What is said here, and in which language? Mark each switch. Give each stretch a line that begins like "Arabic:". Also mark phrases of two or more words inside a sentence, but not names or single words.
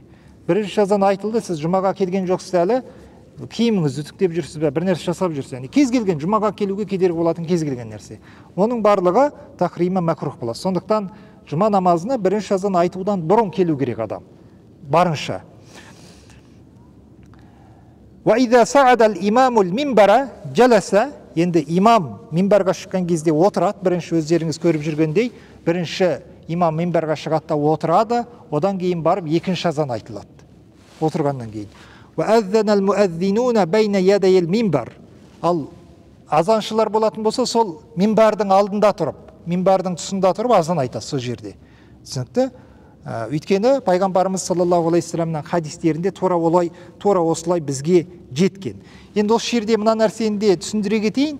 Kazakh: Бірінші азан айтылды, сіз жұмаға келген жоқсыз әлі, киіміңізді үтіктеп жүрсіз бе, бір нәрсе жасап жүрсіз. Яғни кез келген жұмаға келуге кедергі болатын кез келген нәрсе. Оның барлығы тахрима мәкрух болады. Сондықтан жұма намазына бірінші азан айтудан бұрын келу керек адам. Барынша.
Arabic: وَإِذَا سَعَدَ الْإِمَامُ الْمِنْبَرَ جَلَسَ.
Kazakh: Енді имам минбарға шыққан кезде отырады, бірінші өздеріңіз көріп жүргендей, бірінші имам минбарға шығады да отырады, одан кейін барып екінші азан айтылады. Отырғаннан кейін.
Arabic: وَأَذَّنَ الْمُؤَذِّنُونَ بَيْنَ يَدَيِ الْمِنْبَرِ.
Kazakh: Ал азаншылар болатын болса, сол минбардың алдында тұрып, минбардың тұсында тұрып азан айтады сол жерде. Түсінікті? Өйткені пайғамбарымыз
Arabic: صلى الله عليه وسلم
Kazakh: хадистерінде тура осылай бізге жеткен. Енді осы жерде мына нәрсені де түсіндіре кетейін.